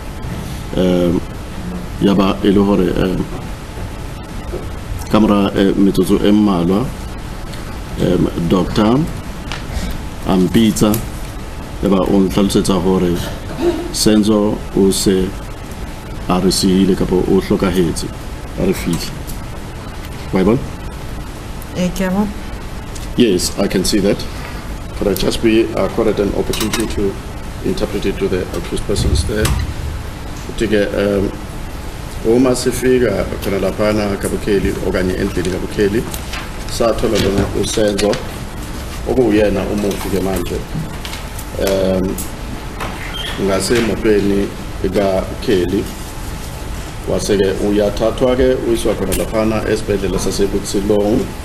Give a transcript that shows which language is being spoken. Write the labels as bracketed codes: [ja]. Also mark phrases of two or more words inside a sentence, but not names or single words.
[st] ya ba e le hore kamera metsotso e mmalwa doctor ampitsa ya ba o ntlhalosetsa hore Senzo o se a re siile kapa o hlokahetse a re fihla wa bona [en] yes, I can see that. Could I just be accorded an opportunity to interpret it to the accused persons there? [zu] Utige uma sifika khona laphana kaBukheli okanye endlini kaBukheli sathola lona uSenzo okuyena umufi ke manje ngase motweni kaKelly waseke uyathathwa ke uyiswa khona laphana esibhedlela saseButsilong